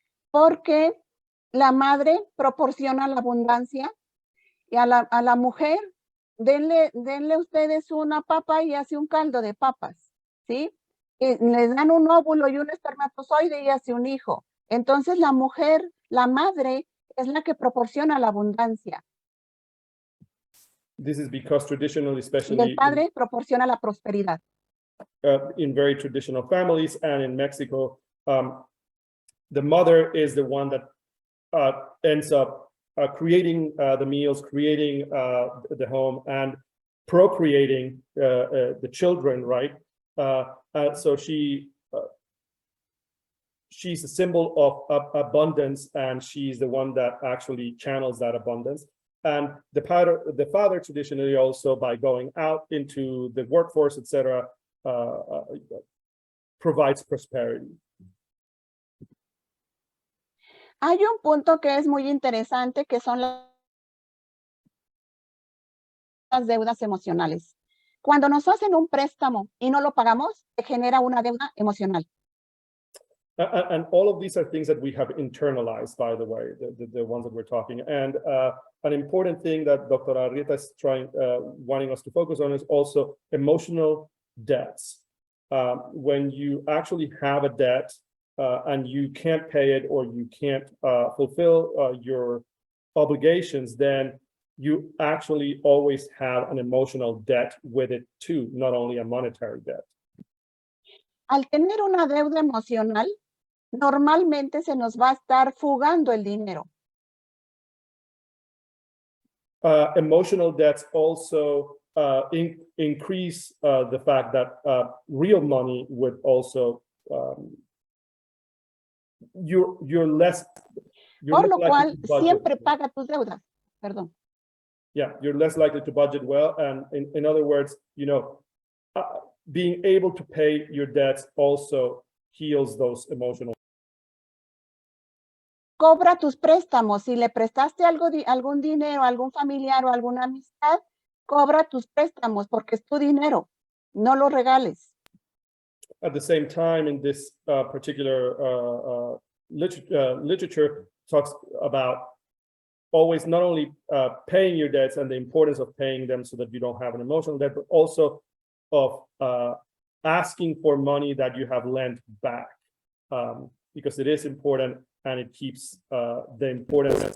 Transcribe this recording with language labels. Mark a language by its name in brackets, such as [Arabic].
[Spanish] Porque la madre proporciona la abundancia y a la mujer, denle ustedes una papa y hace un caldo de papas, ¿sí? les dan un óvulo y un espermatozoide y hace un hijo. Entonces la mujer, la madre, es la que proporciona la abundancia. [English] This is because traditionally, [Spanish] Y el [English] especially [Spanish] padre proporciona la prosperidad. [English] in very traditional families and in Mexico, the mother is the one that ends up creating the meals, creating the home, and procreating the children, right? So she's a symbol of abundance, and she's the one that actually channels that abundance. And the father traditionally also, by going out into the workforce, etc., provides prosperity. [Spanish] Hay un punto que es muy interesante, que son las deudas emocionales. Cuando nos hacen un préstamo y no lo pagamos, se genera una deuda emocional. [English] And all of these are things that we have internalized, by the way, the ones that we're talking. And an important thing that Dr. Arrieta is wanting us to focus on is also emotional debts. When you actually have a debt and you can't pay it, or you can't fulfill your obligations, then you actually always have an emotional debt with it too, not only a monetary debt. [Spanish] Al tener una deuda emocional, normalmente se nos va a estar fugando el dinero. [English] Emotional debts also increase the fact that real money would also you're less. [Spanish] Por lo cual, siempre paga tus deudas. Perdón. [English] Yeah, you're less likely to budget well, and in other words, being able to pay your debts also heals those emotional. [Spanish] Cobra tus préstamos. Si le prestaste algún dinero a algún familiar o alguna amistad, cobra tus préstamos porque es tu dinero. No lo regales. [English] At the same time, in this particular literature talks about always not only paying your debts and the importance of paying them so that you don't have an emotional debt, but also of asking for money that you have lent back, because it is important, and it keeps the importance of...